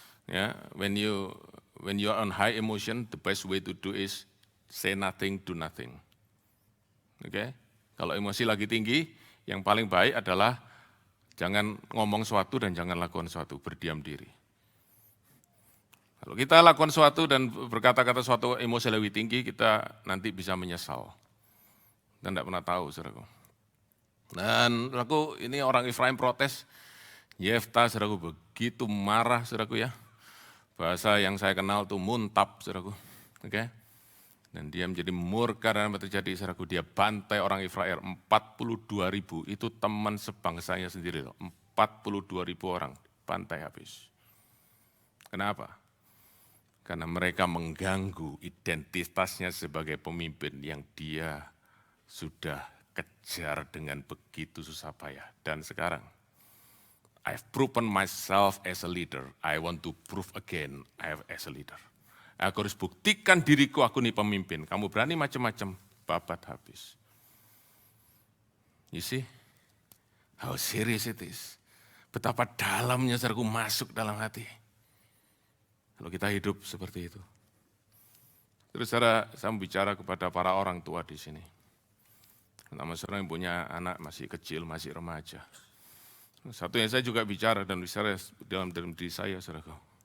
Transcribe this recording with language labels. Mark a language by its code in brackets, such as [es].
[en] Ya, when you are on high emotion, the best way to do is say nothing, do nothing. [id] Oke, kalau emosi lagi tinggi, yang paling baik adalah jangan ngomong sesuatu dan jangan lakukan sesuatu, berdiam diri. Kalau kita lakukan sesuatu dan berkata-kata sesuatu emosi lebih tinggi, kita nanti bisa menyesal. Dan tidak pernah tahu, saudaraku. Dan saudaraku, ini orang Efraim protes, Yefta, saudaraku, begitu marah, saudaraku ya. Bahasa yang saya kenal tuh muntap, saudaraku. Oke. Dan dia menjadi murka dan apa terjadi, saudaraku, dia bantai orang Israel 42.000, itu teman sebangsanya sendiri loh, 42.000 orang, bantai habis. Kenapa? Karena mereka mengganggu identitasnya sebagai pemimpin yang dia sudah kejar dengan begitu susah payah. Dan sekarang, [en] I've proven myself as a leader, I want to prove again as a leader. [id] Aku harus buktikan diriku, aku nih pemimpin. Kamu berani macam-macam, babat habis. [en] You see, how serious it is. [id] Betapa dalamnya saudaraku masuk dalam hati. Kalau kita hidup seperti itu. Terus saya bicara kepada para orang tua di sini. Nama saudara yang punya anak masih kecil, masih remaja. Satu yang saya juga bicara dan bicara dalam diri saya, saudaraku.